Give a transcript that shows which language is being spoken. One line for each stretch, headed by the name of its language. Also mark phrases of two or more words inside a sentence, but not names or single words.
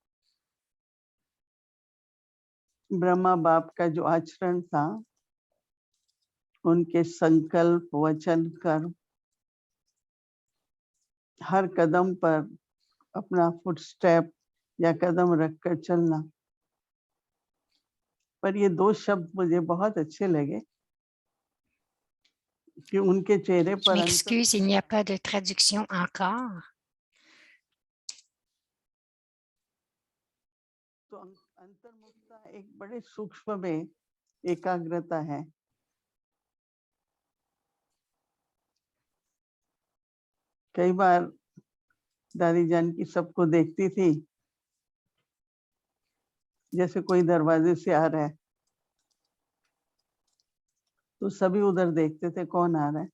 Hindi: ब्रह्मा बाप का जो आचरण था, उनके संकल्प वचन कर्म हर कदम पर अपना फुटस्टेप या कदम रखकर चलना। पर ये दो शब्द मुझे बहुत अच्छे लगे कि उनके चेहरे
French: Je
Hindi: पर
French: m'excuse, il n'y a pas de traduction encore.
Hindi: तो अंतर्मुखता एक बड़े सूक्ष्म में एकाग्रता है। कई बार दादी जान की सबको देखती थी, जैसे कोई दरवाजे से आ रहा है तो सभी उधर देखते थे कौन आ रहा है।